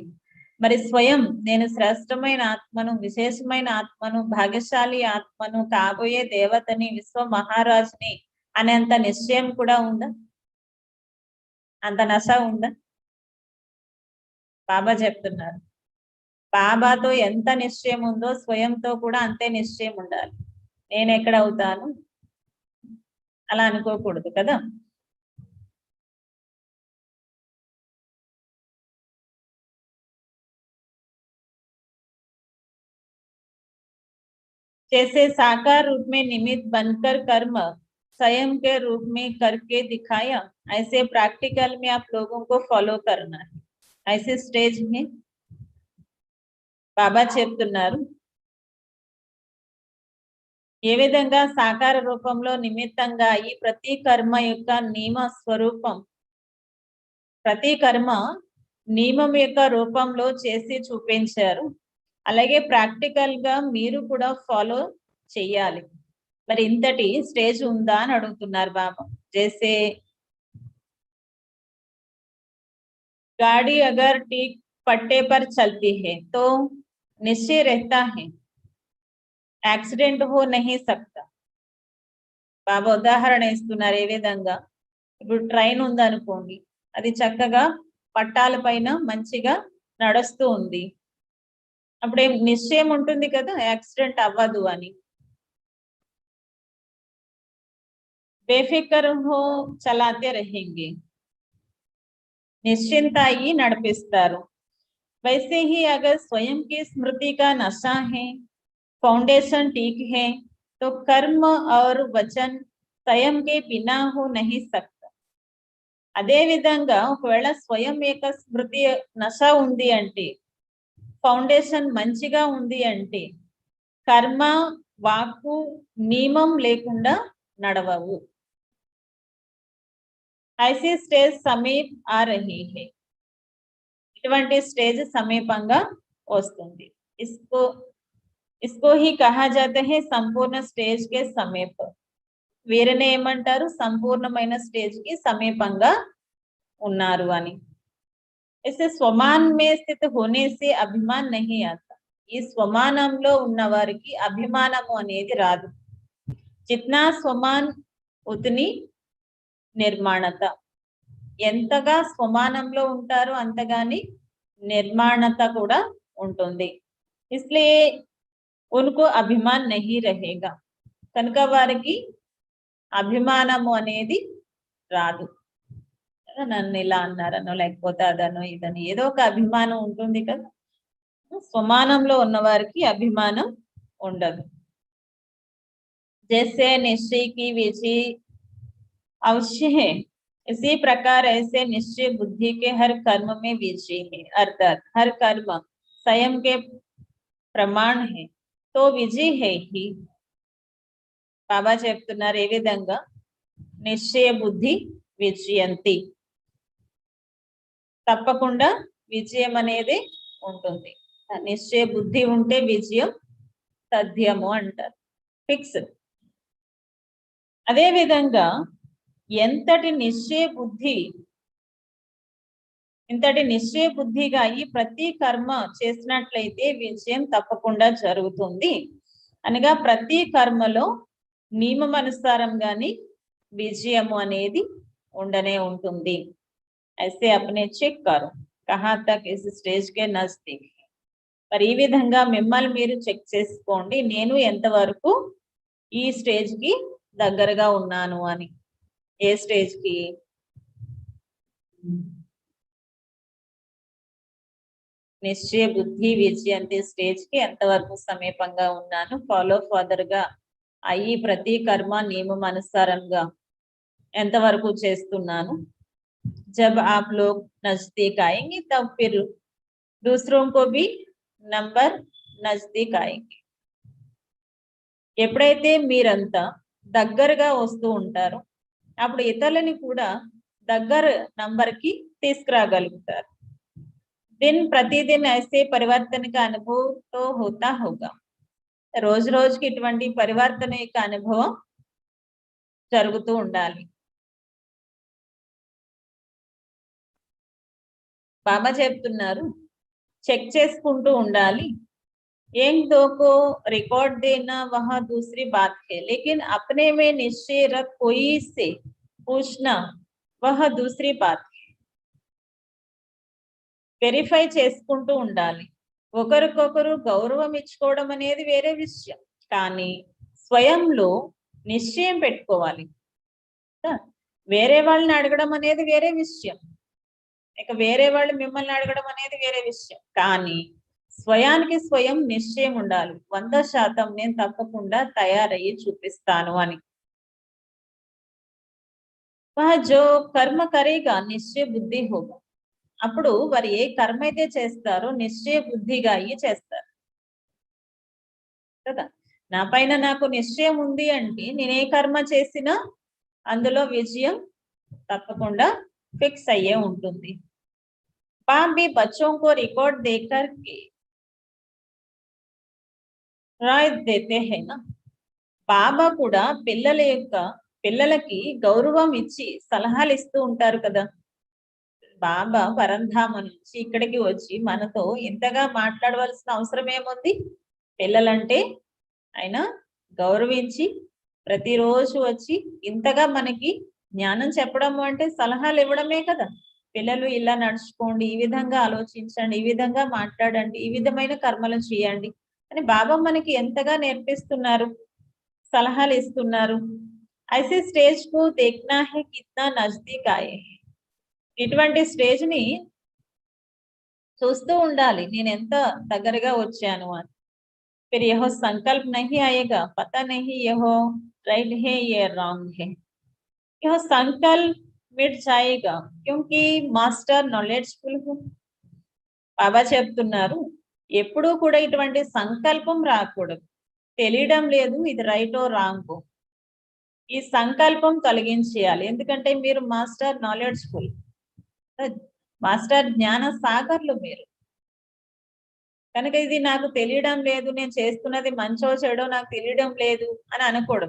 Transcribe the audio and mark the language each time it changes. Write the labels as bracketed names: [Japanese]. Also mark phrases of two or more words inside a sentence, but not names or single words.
[Telugu] మరి స్వయం నేను శ్రేష్టమైన ఆత్మను విశేషమైన ఆత్మను భాగ్యశాలి ఆత్మను కాబోయే దేవతని విశ్వ మహారాజుని అనేంత నిశ్చయం కూడా ఉందా? అంత నశ ఉందా? బాబా చెప్తున్నారు బాబాతో ఎంత నిశ్చయం ఉందో స్వయంతో కూడా అంతే నిశ్చయం ఉండాలి. నేను ఎక్కడ అవుతాను అలా అనుకోకూడదు కదా. [Hindi] जैसे साकार रूप में निमित्त बनकर कर्म स्वयं के रूप में करके दिखाया ऐसे प्रैक्टिकल में आप लोगों को फॉलो करना है. ऐसे स्टेज में [Telugu] బాబా చెప్తున్నారు ఏ విధంగా సాకార రూపంలో నిమిత్తంగా ఈ ప్రతి కర్మ యొక్క నియమ స్వరూపం ప్రతి కర్మ నియమం యొక్క రూపంలో చేసి చూపించారు అలాగే ప్రాక్టికల్ గా మీరు కూడా ఫాలో చేయాలి. మరి ఇంతటి స్టేజ్ ఉందా అని అడుగుతున్నారు బాబా. [Hindi] జైసే गाड़ी अगर ठीक पट्टे पर चलती है तो निश्चय रहता है एक्सीडेंट हो नहीं सकता. [Telugu] బాబా ఉదాహరణ ఇస్తున్నారు ఏ విధంగా ఇప్పుడు ట్రైన్ ఉంది అనుకోండి అది చక్కగా పట్టాల పైన మంచిగా నడుస్తూ ఉంది అప్పుడు ఏం నిశ్చయం ఉంటుంది కదా యాక్సిడెంట్ అవ్వదు అని. [Hindi] बेफ़िक्र हो चलाते रहेंगे निश्चिंत ही नड़पिस्तारू. वैसे ही अगर स्वयं की स्मृति का नशा है फाउंडेशन ठीक है तो कर्म और वचन स्वयं के बिना हो नहीं सकता. [Telugu] అదే విధంగా ఒకవేళ స్వయం యొక్క స్మృతి నశ ఉంది అంటే ఫౌండేషన్ మంచిగా ఉంది అంటే కర్మ వాక్కు నియమం లేకుండా నడవవు. [Hindi] ऐसी स्टेज समीप आ रही है. [Telugu] इటువంటి स्टेज समीपంగా వస్తుంది. [Hindi] इसको ही कहा जाता है संपूर्ण स्टेज के समीप. [Telugu] వీరిని ఏమంటారు సంపూర్ణమైన స్టేజ్ కి సమీపంగా ఉన్నారు అని. [Hindi] ऐसे स्वमान में स्थित होने से अभिमान नहीं आता. [Telugu] ఈ స్వమానంలో ఉన్న వారికి అభిమానము అనేది రాదు. [Hindi] जितना स्वमान उतनी నిర్మాణత. [Telugu] ఎంతగా స్వమానంలో ఉంటారో అంతగాని నిర్మాణత కూడా ఉంటుంది. [Hindi] इसलिए उनको अभिमान नहीं रहेगा. [Telugu] కనుక వారికి అభిమానము అనేది రాదు. నన్ను ఇలా అన్నారనో లేకపోతే అదనో ఇదనో ఏదో ఒక అభిమానం ఉంటుంది కదా. స్వమానంలో ఉన్న వారికి అభిమానం ఉండదు. [Hindi] जैसे निश्चय की विजय अवश्य है इसी प्रकार ऐसे निश्चय बुद्धि के हर कर्म में विजय है. अर्थात हर कर्म स्वयं के प्रमाण है तो विजय है ही. [Telugu] బాబా చెప్తున్నారు ఏ విధంగా నిశ్చయ బుద్ధి విజయంతి. తప్పకుండా విజయం అనేది ఉంటుంది. నిశ్చయ బుద్ధి ఉంటే విజయం తథ్యము అంటారు, ఫిక్స్డ్. అదే విధంగా ఇంతటి నిశ్చయ బుద్ధిగా అయ్యి ప్రతి కర్మ చేసినట్లయితే విజయం తప్పకుండా జరుగుతుంది. అనగా ప్రతి కర్మలో నియమమనుసారంగాని విజయము అనేది ఉండనే ఉంటుంది. [Hindi] అయితే अपने చెక్ करो कहाँ तक इस स्टेज के नजदीक. [Telugu] మరి ఈ విధంగా మిమ్మల్ని మీరు చెక్ చేసుకోండి, నేను ఎంతవరకు ఈ స్టేజ్ కి దగ్గరగా ఉన్నాను అని. ఏ స్టేజ్ కి? నిశ్చయ బుద్ధి విజయంతి స్టేజ్ కి ఎంతవరకు సమీపంగా ఉన్నాను, [English] follow father [Telugu] గా అయ్యి ప్రతి కర్మ నియమం అనుసారంగా ఎంతవరకు చేస్తున్నాను. [Hindi] जब आप लोग नजदीक आएंगे तब फिर दूसरों को भी नंबर नज़दीक आएंगे. [Telugu] ఎప్పుడైతే మీరంతా దగ్గరగా వస్తూ ఉంటారో అప్పుడు ఇతరులని కూడా దగ్గర నంబర్ కి తీసుకురాగలుగుతారు. [Hindi] दिन प्रतिदिन ऐसे परिवर्तन का अनुभव तो होता होगा. [Telugu] రోజు రోజుకి ఇటువంటి పరివర్తన యొక్క అనుభవం జరుగుతూ ఉండాలి. బాబా చెప్తున్నారు చెక్ చేసుకుంటూ ఉండాలి. [Hindi] एक दो को रिकॉर्ड देना वह दूसरी बात है, लेकिन अपने में निश्चय रख कोई से पूछना वह दूसरी बात है. [Telugu] వెరిఫై చేసుకుంటూ ఉండాలి. ఒకరికొకరు గౌరవం ఇచ్చుకోవడం అనేది వేరే విషయం, కానీ స్వయంలో నిశ్చయం పెట్టుకోవాలి. వేరే వాళ్ళని అడగడం అనేది వేరే విషయం, ఇక వేరే వాళ్ళు మిమ్మల్ని అడగడం అనేది వేరే విషయం, కానీ స్వయానికి స్వయం నిశ్చయం ఉండాలి. 100% నేను తప్పకుండా తయారయ్యి చూపిస్తాను అని. [Hindi] जो कर्म करेगा निश्चय बुद्धि होगा. [Telugu] అప్పుడు వారు ఏ కర్మ అయితే చేస్తారో నిశ్చయ బుద్ధిగా అయ్యి చేస్తారు కదా. నా పైన నాకు నిశ్చయం ఉంది అంటే నేను ఏ కర్మ చేసినా అందులో విజయం తప్పకుండా ఫిక్స్ అయ్యే ఉంటుంది. [Hindi] बाप भी बच्चों को रिकॉर्ड देकर के राय देते हैं ना. [Telugu] బాబా కూడా పిల్లలకి గౌరవం ఇచ్చి సలహాలు ఇస్తూ ఉంటారు కదా. బాబా పరంధామ నుంచి ఇక్కడికి వచ్చి మనతో ఇంతగా మాట్లాడవలసిన అవసరం ఏముంది? పిల్లలంటే ఆయన గౌరవించి ప్రతిరోజు వచ్చి ఇంతగా మనకి జ్ఞానం చెప్పడం అంటే సలహాలు ఇవ్వడమే కదా. పిల్లలు ఇలా నడుచుకోండి, ఈ విధంగా ఆలోచించండి, ఈ విధంగా మాట్లాడండి, ఈ విధమైన కర్మలు చేయండి అని బాబా మనకి ఎంతగా నేర్పిస్తున్నారు, సలహాలు ఇస్తున్నారు. [Hindi] ऐसे स्टेज को देखना है कितना नज़दीक आए. [Telugu] ఇటువంటి స్టేజ్ ని చూస్తూ ఉండాలి, నేను ఎంత దగ్గరగా వచ్చాను అని. [Hindi] फिर यह संकल्प नहीं आएगा, पता नहीं यह राइट है ये रॉन्ग है. यह संकल्प मिट जाएगा क्योंकि [English] master knowledgeful [Hindi] హూ. [Telugu] బాబా చెప్తున్నారు ఎప్పుడూ కూడా ఇటువంటి సంకల్పం రాకూడదు. తెలియడం లేదు ఇది రైటో రాంగో, ఈ సంకల్పం తొలగించేయాలి. ఎందుకంటే మీరు [English] master knowledgeful, [Telugu] మాస్టర్ జ్ఞాన సాగర్లు మీరు కనుక ఇది నాకు తెలియడం లేదు, నేను చేస్తున్నది మంచో చెడో నాకు తెలియడం లేదు అని అనకూడదు.